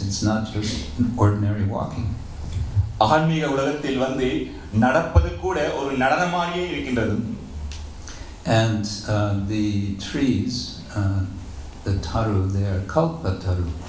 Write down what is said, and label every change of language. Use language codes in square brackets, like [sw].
[en] It's not just ordinary walking. [ta] ஆன்மீக உலகத்தில் நடப்பது கூட ஒரு நடனமாகியே இருக்கின்றது. [en] And the trees, the taru, they are kalpa taru.